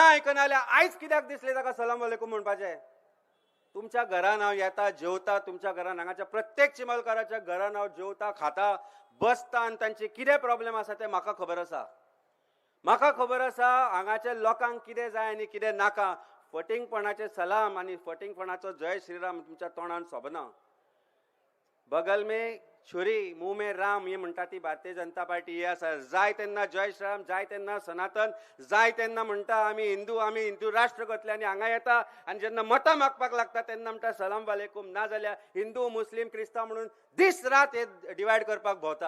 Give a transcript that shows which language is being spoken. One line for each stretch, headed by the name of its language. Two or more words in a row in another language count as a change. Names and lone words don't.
Konkani: आयकना जाल्यार आयज कित्याक दिसलें ताका
Arabic: سلام وعليكم
Konkani: म्हणपाचें? तुमच्या घरान हांव येता, जेवता, तुमच्या घरान हांगाच्या प्रत्येक चिमलकाराच्या घरान हांव जेवता, खाता, बसता आनी तांचे कितें प्रॉब्लेम आसा ते म्हाका खबर आसा. म्हाका खबर आसा हांगाच्या लोकांक कितें जाय आनी कितें नाका. फटिंगपणाचे सलाम आनी फटिंगपणाचो जय श्रीराम तुमच्या तोंडान सोबना.
Hindi: बगल में छुरी मुंह में राम
Konkani: ही म्हणटा ती भारतीय जनता पार्टी ही आसा. जाय तेन्ना जय श्रीराम, जाय तेन्ना सनातन, जाय तेन्ना म्हणटा आमी हिंदू राष्ट्र करतले आनी हांगा येता आनी जेन्ना मतां मागपाक लागता तेन्ना म्हणटा
Arabic: سلام وعليكم.
Konkani: ना जाल्यार हिंदू मुस्लीम क्रिस्तांव म्हणून दीस रात हे डिवायड करपाक भोंवतात.